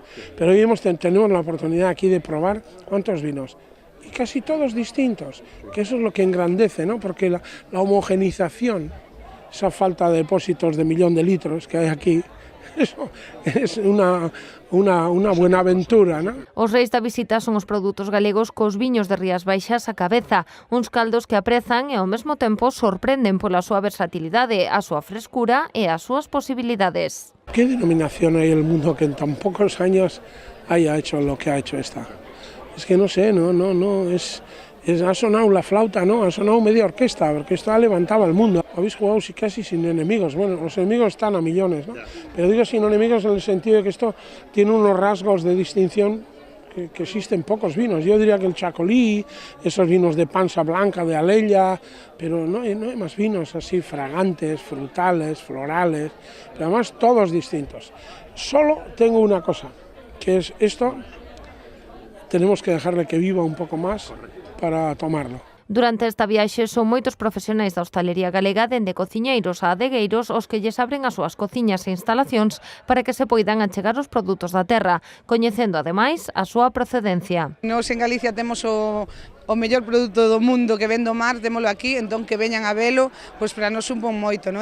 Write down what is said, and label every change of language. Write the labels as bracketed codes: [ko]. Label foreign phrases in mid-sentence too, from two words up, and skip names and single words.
[es] Pero hoy tenemos la oportunidad aquí de probar ¿cuántos vinos? Y casi todos distintos, que eso es lo que engrandece, ¿no? Porque la homogenización, esa falta de depósitos de 1 millón de litros que hay aquí, eso es una buena aventura, ¿no? [gl] Os reis da visita son os produtos galegos cos viños de Rías Baixas a cabeza, uns caldos que aprezan e ao mesmo tempo sorprenden pola súa versatilidade, a súa frescura e as súas posibilidades. [es] ¿Qué denominación hay en el mundo que en tan pocos años haya hecho lo que ha hecho esta? Es que no sé, ha sonado la flauta, ¿no? Ha sonado media orquesta, porque esto ha levantado al mundo. Habéis jugado casi sin enemigos. Bueno, los enemigos están a millones, ¿no? Pero digo sin enemigos en el sentido de que esto tiene unos rasgos de distinción que existen pocos vinos. Yo diría que el chacolí, esos vinos de pansa blanca, de Alella, pero no hay más vinos así fragantes, frutales, florales, pero además todos distintos. Solo tengo una cosa, que es esto. Tenemos que dejarle que viva un poco más para tomarlo. [gl] Durante esta viaxe son moitos profesionais da hostalería galega, dende cociñeiros a adegueiros, os que lles abren as súas cociñas e instalacións para que se poidan achegar os produtos da terra, coñecendo ademais a súa procedencia. Nos en Galicia temos o mellor produto do mundo que ven do mar, témolo aquí, entón que veñan a velo, pois para nos un bon moito, non?